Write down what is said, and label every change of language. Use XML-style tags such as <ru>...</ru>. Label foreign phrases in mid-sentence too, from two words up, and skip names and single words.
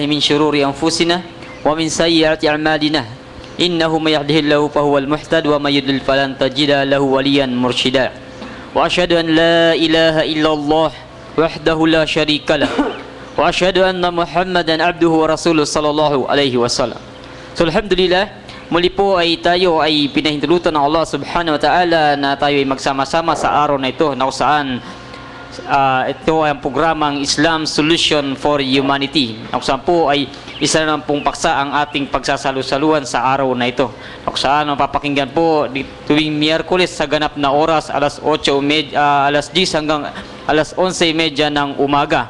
<ar>من شرور أنفسنا ومن سيئات أعمالنا إنه من يهده الله فهو المهتد ومن يضلل فلن تجد له وليا مرشدا وأشهد أن لا إله إلا الله وحده لا شريك له وأشهد أن محمدا عبده ورسوله صلى الله عليه وسلم.</ar> <tl>So alhamdulillah, muli po ay tayo ay pinahintulutan ng Allah</tl> <ar>سبحانه وتعالى</ar> <tl>na tayo ay magsama-sama sa araw na ito na kung saan ito ay ang programang Islam Solution for Humanity. Kung saan po ay isa na pong paksa ang ating pagsasalu-saluhan sa araw na ito. Kung saan mapapakinggan po tuwing Miyerkules sa ganap na oras alas 10 hanggang alas 11:30 ng umaga.</tl>